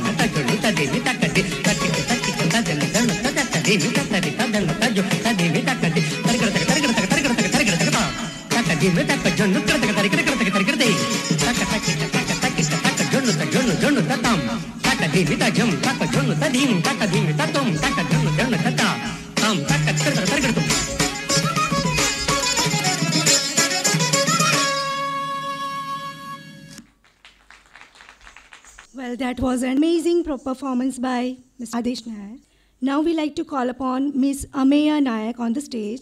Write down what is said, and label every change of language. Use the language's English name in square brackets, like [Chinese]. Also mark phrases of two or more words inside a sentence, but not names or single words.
[English] ತಜುನು ತದಿಮಿ ತಕದಿ ತಕಿತ ತಕಿತ ತದಲ ದಣ ತದೀವಿ ತತ್ತರಿ ತದಲ್ಲ ತಜು ತದೀವಿ ತಕ್ಕದಿ ತರಿಗಡತಕ ತರಿಗಡತಕ ತರಿಗಡತಕ ತರಿಗಡತಕ ತಕ್ಕದೀವಿ ತಕ್ಕ ಜೊನ್ನು ಕಡತಕ ತರಿಗಡತಕ ತರಿಗಡದೆ ತಕ್ಕ ತಕ್ಕಿಟ ತಕ್ಕ ತಕ್ಕಿಟ ತಕ್ಕ ಜೊನ್ನು ತ ಜೊನ್ನು ಜೊನ್ನು ತತಂ ತಕ್ಕದೀವಿ ತಜಂ ತಕ್ಕ ಜೊನ್ನು ತದೀಂ ತಕ್ಕದೀವಿ ತತಂ ತಕ್ಕ ಜೊನ್ನು ಜೊನ್ನು ತತ ತಂ ತಕ್ಕ ಕಡತಕ ತರಿಗಡತು Well, that was an amazing performance by Mr. Adesh Nayak. Now we like to call upon Ms. Ameya Nayak on the stage.